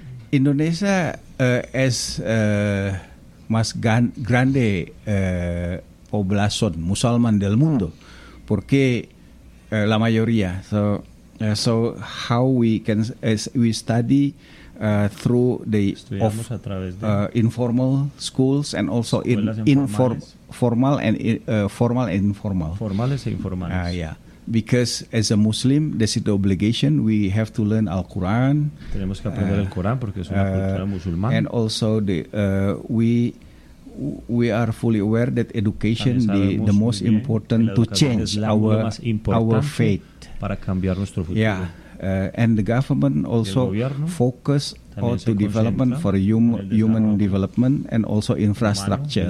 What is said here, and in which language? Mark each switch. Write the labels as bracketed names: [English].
[Spanish] Indonesia es más grande población musulmán del mundo, porque la mayoría. [English] So how we can as we study through the informal schools and also informal and formal. [Spanish] Formales e informales. [English] Because as a Muslim, this is the obligation. We have to learn Al-Quran. [Spanish] Tenemos que aprender el Corán porque es una cultura musulmana. [English] And also we are fully aware that education the most important to change our faith. [Spanish] Para cambiar nuestro futuro. [English] Yeah. And the government also focus on to development for human development and also infrastructure.